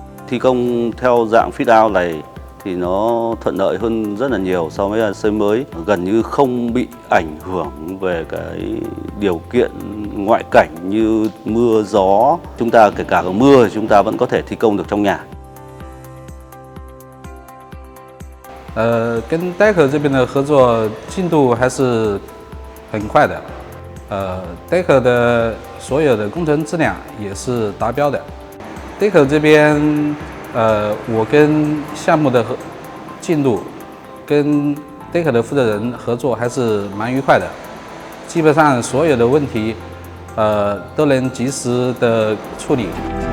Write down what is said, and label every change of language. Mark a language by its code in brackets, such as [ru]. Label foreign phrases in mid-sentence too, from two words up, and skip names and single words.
[vi] thi công theo dạng [en] fit out [vi] này thì nó thuận lợi hơn rất là nhiều so với là xây mới, gần như không bị ảnh hưởng về cái điều kiện ngoại cảnh như mưa gió. Chúng ta kể cả có mưa thì chúng ta vẫn có thể thi công được trong nhà. [zh] 跟戴克这边的合作进度还是很快的，戴克的所有的工程质量也是达标的。戴克这边，我跟项目的进度跟戴克的负责人合作还是蛮愉快的，基本上所有的问题，都能及时的处理。